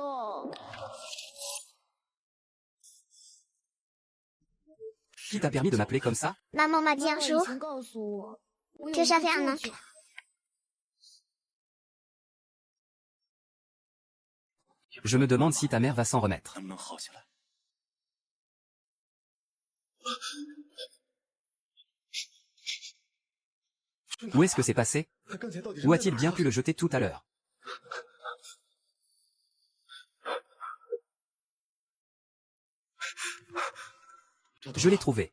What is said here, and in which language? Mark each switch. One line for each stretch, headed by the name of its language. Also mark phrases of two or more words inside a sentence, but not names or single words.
French: Qui t'a permis de m'appeler comme ça? maman m'a dit un jour que j'avais un oncle. Je me demande si ta mère va s'en remettre.
Chinese: 能不能好起来？
French: Où est-ce que c'est passé? Où a-t-il bien pu le jeter tout à l'heure? Je l'ai trouvé.